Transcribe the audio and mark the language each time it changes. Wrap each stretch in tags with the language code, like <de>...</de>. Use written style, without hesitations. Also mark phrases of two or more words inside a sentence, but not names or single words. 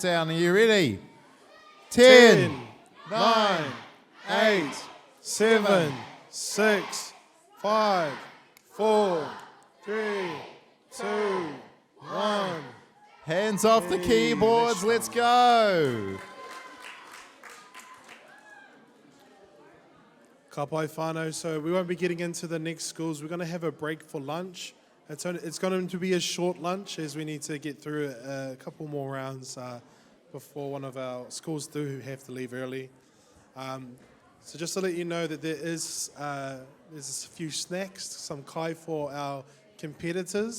<en>Are you ready? 10, 9, 8, 7, 6, 5, 4, 3, 2, 1. Hands off the keyboards, let's go.</en> <mi>Ka pai whānau,</mi> <en>so we won't be getting into the next schools. We're going to have a break for lunch. It's going to be a short lunch as we need to get through a couple more rounds before one of our schools do have to leave early. So just to let you know that there's a few snacks, some kai for our competitors.</en>